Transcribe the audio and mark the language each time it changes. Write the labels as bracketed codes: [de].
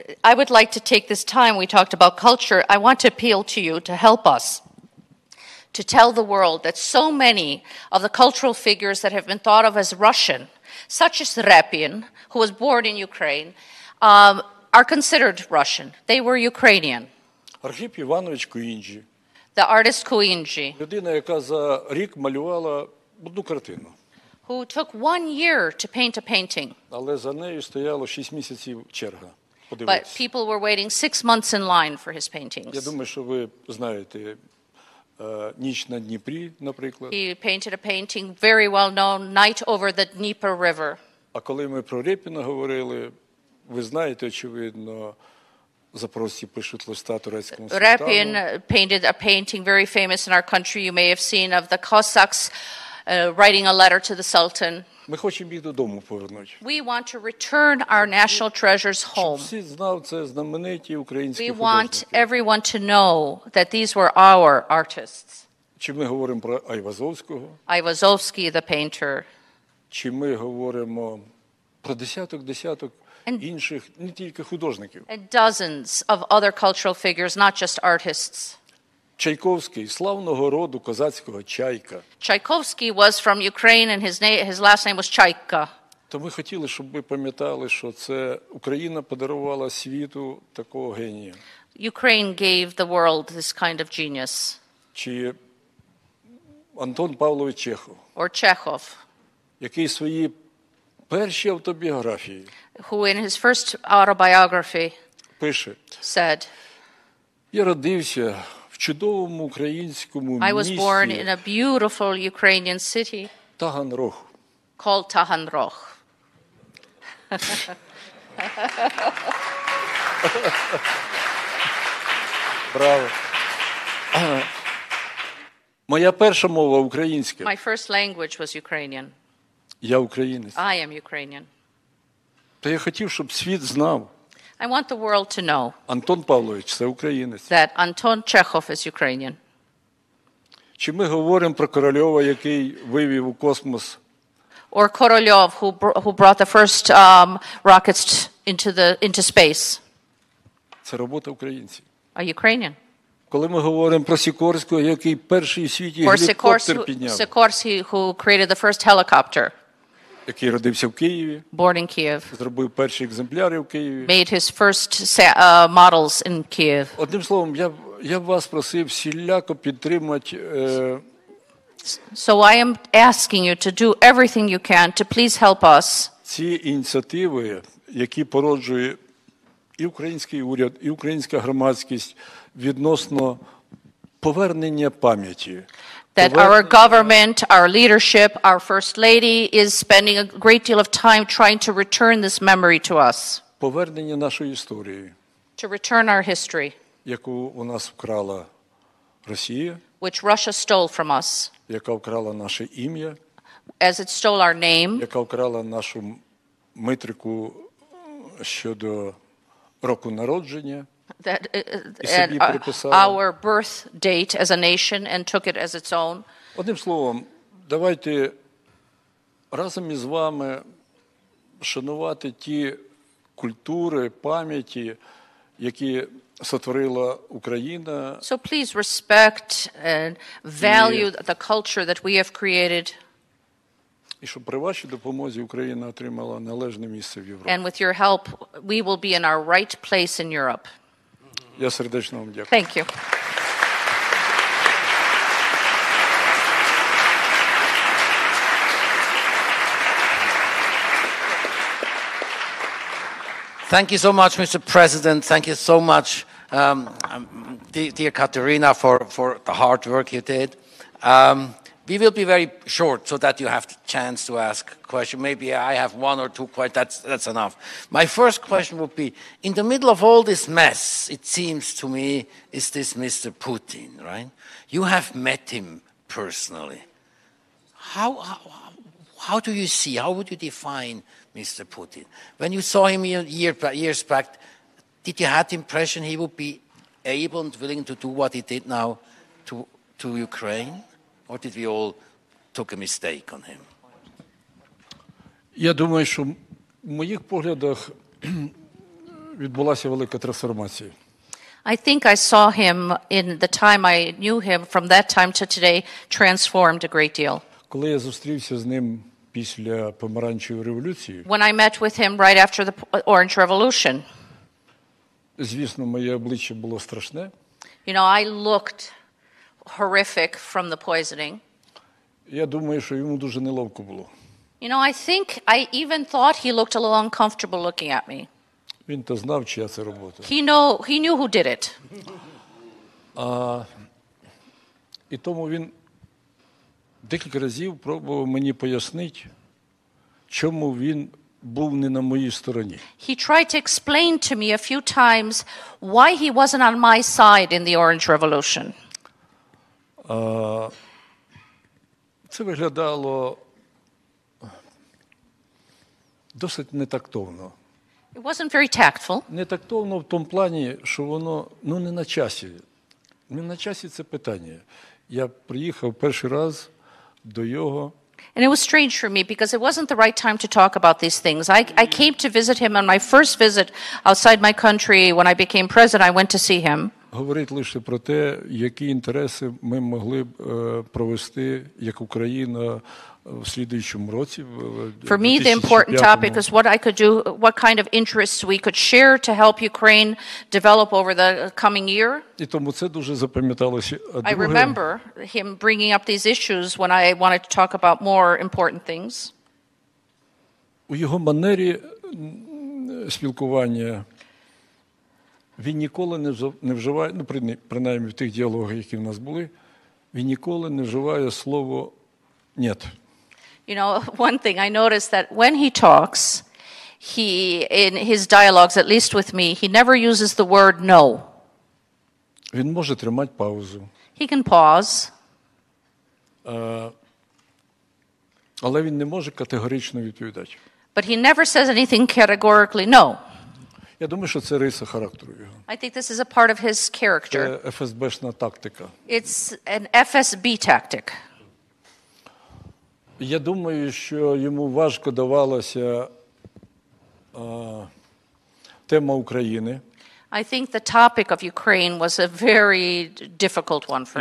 [en] I would like to take this time, we talked about culture, I want to appeal to you to help us to tell the world that so many of the cultural figures that have been thought of as Russian, such as Repin, who was born in Ukraine, are considered Russian. They were Ukrainian. [uk] Архіп Іванович Куінджі. [en] The artist Kuinji, [uk] Людина, яка за рік малювала одну картину. [en] who took 1 year to paint a painting, [uk] Але за нею стояло 6 місяців черга. [en] but [uk] Подивитися. [en] people were waiting 6 months in line for his [uk] Я [en] paintings. [uk] думаю, що ви знаєте «Ніч на Дніпрі», наприклад. [en] He painted a painting very well known, Night over the Dnieper River. [uk] А коли ми про Рєпіна говорили, ви знаєте, очевидно, запорожці пишуть листа турецькому султану. [en] Repin painted a painting very famous in our country, you may have seen, of the Cossacks writing a letter to the Sultan. [uk] Ми хочемо їх додому повернути. [en] We want to return our national treasures [uk] Щоб [en] home. [uk] всі знали, це знамениті українські [en] We want [uk] художники. [en] everyone to know that these were our artists. [uk] Чи ми говоримо про Айвазовського, [en] Ivazovsky, the painter, [uk] чи ми говоримо про десяток інших, не тільки художників. [en] and dozens of other cultural figures, not just artists. [uk] Чайковський, славного роду козацького Чайка. [en] Tchaikovsky was from Ukraine, and his last name was Chaika. [uk] То ми хотіли, щоб ви пам'ятали, що це Україна подарувала світу такого генія. [en] Ukraine gave the world this kind of genius. [uk] Чи Антон Павлович Чехов, [en] Or Chekhov, [uk] який свої перші автобіографії [en] who in his first autobiography [uk] пише: [en] said, [uk] «Я родився в чудовому українському [en] I was born in [uk] місті [en] a beautiful Ukrainian city [uk] Таганрог». [en] called Taganrog. [uk] Браво. Моя перша мова українська. [en] My first language was Ukrainian. [uk] Я українець. [en] I am Ukrainian. [uk] Та я хотів, щоб світ знав. [en] I want the world to know [uk] Антон Павлович – це українець. [en] that Anton Chekhov is Ukrainian. [uk] Чи ми говоримо про Корольова, який вивів у космос [en] Or Korolev, who brought the first rockets into space, [uk] це робота українців. [en] are Ukrainian. [uk] Коли ми говоримо про Сікорського, який перший у світі [en] Or [uk] гелікоптер підняв, [en] Sikorsky, who created the first helicopter, [uk] який родився в Києві, [en] born in Kiev, [uk] зробив перші екземпляри в Києві. [en] made his first models in Kiev. [uk] Одним словом, я б вас просив всіляко підтримати [en] So I am asking you to do everything you can to please help us [uk] ці ініціативи, які породжує і український уряд, і українська громадськість відносно повернення пам'яті. [en] that our government, our leadership, our First Lady is spending a great deal of time trying to return this memory to us, [uk] Повернення нашої історії. [en] to return our history. [uk] яку у нас вкрала Росія, [en] which Russia stole from us, [uk] яка вкрала наше ім'я, [en] as it stole our name, [uk] яка вкрала нашу метрику щодо року народження, [en] and our birth date as a nation and took it as its own. [uk] Одним словом, давайте разом із вами шанувати ті культури, пам'яті, які сотворила Україна. [en] So please respect and value the culture that we have created. [uk] І щоб при вашій допомозі Україна отримала належне місце в Європі. [en] And with your help, we will be in our right place in Europe. [uk] Я сердечно вам дякую. [en] Thank you. Thank you so much, Mr. President. Thank you so much, dear Katerina, for the hard work you did. We will be very short so that you have the chance to ask questions. Maybe I have one or two questions. That's enough. My first question would be, in the middle of all this mess, it seems to me, is this Mr. Putin, right? You have met him personally. How do you see, how would you define Mr. Putin? When you saw him years back, did you have the impression he would be able and willing to do what he did now to Ukraine? Or did we all took a mistake on him? [uk] Я думаю, що в моїх поглядах відбулася велика трансформація. [en] I think I saw him in the time I knew him, from that time to today, transformed a great deal. [uk] Коли я зустрівся з ним після помаранчевої революції, [en] When I met with him right after the Orange Revolution, [uk] звісно, моє обличчя було страшне. [en] you know, I looked horrific from the poisoning. [uk] Я думаю, що йому дуже неловко було. [en] You know, I think I even thought he looked a little uncomfortable looking at me. [uk] Він то знав, чия це робота. [en] He knew who did it. [uk] І тому він декілька разів пробував мені пояснити, чому він був не на моїй стороні. [en] He tried to explain to me a few times why he wasn't on my side in the Orange Revolution. [uk] Це виглядало досить нетактовно. [en] It wasn't very tactful. [uk] Нетактовно в тому плані, що воно не на часі. Не на часі це питання. Я приїхав перший раз до його. [en] And it was strange for me because it wasn't the right time to talk about these things. I came to visit him on my first visit outside my country. When I became president, I went to see him. [uk] Говорить лише про те, які інтереси ми могли б провести як Україна в слідуючому році. [en] For me, the important topic is what I could do, what kind of interests we could share to help Ukraine develop over the coming year. [uk] І тому це дуже запам'яталося. [en] I remember him bringing up these issues when I wanted to talk about more important things. [uk] У його манері спілкування він ніколи не вживає, принаймні в тих діалогах, які в нас були, він ніколи не вживає слово «нет». [en] You know, one thing I noticed that when he talks, in his dialogues, at least with me, he never uses the word no. [uk] Він може тримати паузу. [en] He can pause. [uk] Але він не може категорично відповідати. [en] But he never says anything categorically no. [uk] Я думаю, що це риса характеру його. [en] I think this is a part of his character. [uk] Це ФСБшна тактика. [en] It's an FSB tactic. [uk] Я думаю, що йому важко давалася тема України. [en] I think the topic of Ukraine was a very difficult one for